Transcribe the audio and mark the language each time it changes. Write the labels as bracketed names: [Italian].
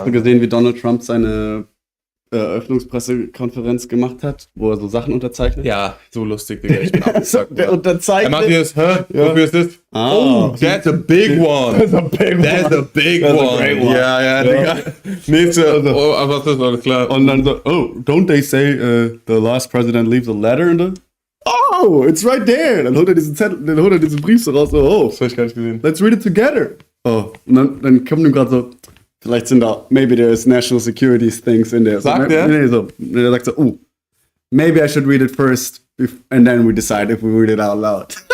[German] Hast du gesehen, wie Donald Trump seine Eröffnungspressekonferenz gemacht hat, wo er so Sachen unterzeichnet? Ja, so lustig, Digga, ich bin abgefuckt. Der unterzeichnet. Er macht jetzt, wofür ist das? Oh, [English] that's a big one. That's a big one. [German] Ja, Digga. Nächste, aber was ist das, alles klar. Und dann so, [English] oh, don't they say the last president leaves a letter in the... Oh, it's right there. [German] Dann holt er diesen Brief so raus, so, oh. Das hab ich gar nicht gesehen. [English] Let's read it together. [German] Oh, und dann kommt ihm gerade so, vielleicht sind da, [English] maybe there's national security things in there. [German] Sagt er? Nee, so. Und er sagt so, [English] oh, maybe I should read it first and then we decide if we read it out loud.